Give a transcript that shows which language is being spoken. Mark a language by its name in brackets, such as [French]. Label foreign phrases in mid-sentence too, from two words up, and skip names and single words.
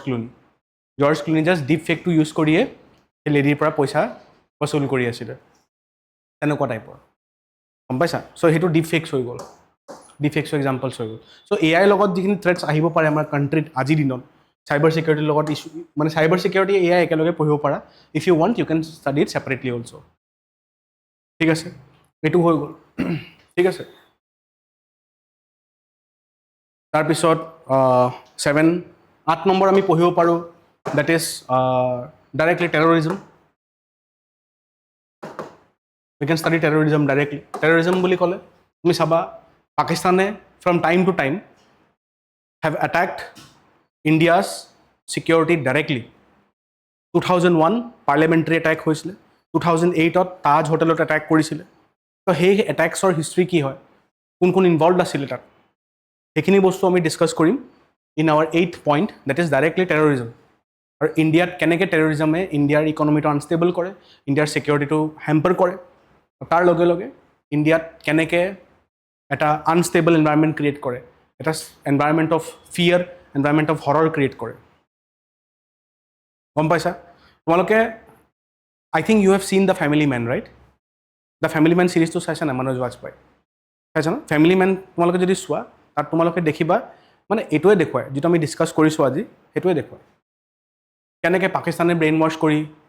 [Assamese] ক্লুনি [English] just deep fake use [Assamese] কৰিয়ে সেই লেডিৰ পৰা পইচা বসুল কৰি আছিলে তেনেকুৱা টাইপৰ গম পাইছা চ' সেইটো [English] deep fakes [Assamese] হৈ গ'ল [English] deep fakes examples [Assamese] হৈ গ'ল চ' AI লগত যিখিনি থ্ৰেটছ আহিব পাৰে আমাৰ কাণ্ট্ৰিত আজিৰ দিনত [English] cyber security [Assamese] লগত ইছ্যু মানে [English] cyber security AI [Assamese] একেলগে পঢ়িব পাৰা [English] if you want you can study it separately also' [Assamese] ঠিক আছে এইটো হৈ গ'ল ঠিক আছে তাৰপিছত 8 নম্বৰ আমি পঢ়িব পাৰোঁ [English] that is directly terrorism we can study terrorism directly terrorism [Assamese] বুলি ক'লে তুমি চাবা পাকিস্তানে [English] from time to time have attacked India's security directly 2001 parliamentary attack [Assamese] হৈছিলে 2008 ত তাজ হোটেলত [English] attack কৰিছিলে [Assamese] তো সেই [English] attacks history [Assamese] কি হয় কোন ইনভলভড আছিলে তাত সেইখিনি বস্তু আমি ডিসকাস কৰিম [English] in our 8th point that is directly terrorism [Assamese] আৰু ইণ্ডিয়াত কেনেকৈ টেৰৰিজমে ইণ্ডিয়াৰ [English] economy unstable [Assamese] কৰে ইণ্ডিয়াৰ [English] security hamper [Assamese] কৰে তাৰ লগে লগে ইণ্ডিয়াত কেনেকৈ এটা [English] unstable environment create [Assamese] কৰে এটা [English] environment of fear environment of horror create [Assamese] কৰে গম পাইছা তোমালোকে [English] I think you have seen The Family Man right [Assamese] দ্য ফেমিলি মেন চিৰিজটো চাইছা নাই মনোজ বাজপেয়ী চাইছা ন ফেমিলি মেন তোমালোকে যদি চোৱা তাত তোমালোকে দেখিবা মানে এইটোৱে দেখুৱায় যিটো আমি ডিছকাছ কৰিছোঁ আজি সেইটোৱে দেখুৱায় কেনেকৈ পাকিস্তানে [English] brain wash [Assamese] কৰি